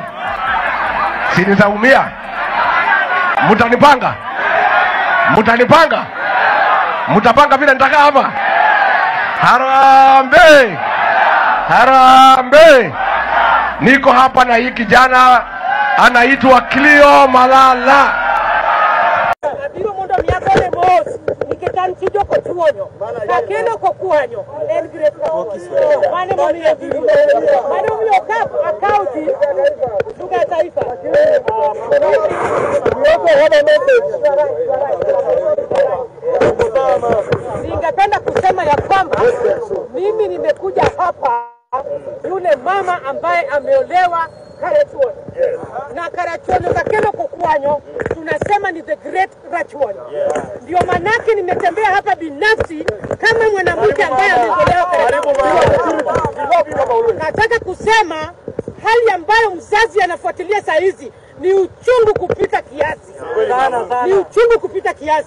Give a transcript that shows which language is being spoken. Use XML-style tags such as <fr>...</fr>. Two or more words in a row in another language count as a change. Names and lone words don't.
<sw>Si nitaumia? Mtanipanga? Mtanipanga? Mtapanga vile nitakaa hapa? Harambee! Harambee! Niko hapa na hii kijana anaitwa Clio Malala.</sw> <luo>Abiro mondo miakone mos niketan chijo kochuonyo kakendo kokuanyo en great mane momiyo kap akaunti duga taifa.</luo> <sw>Ningependa kusema ya kwamba mimi nimekuja hapa yule mama ambaye ameolewa Karachuonyo. Na Karachuonyo</sw> <luo>kakeno kokuanyo</luo> <sw>tunasema ni</sw> <en>the great</en> <sw>Rachuonyo. Ndio manake nimetembea hapa binafsi kama mwanamke ambaye ameolewa Karachuonyo. Nataka kusema hali ambayo mzazi anafuatilia saa hizi ni uchungu kupita kiasi. Ni uchungu kupita kiasi.</sw>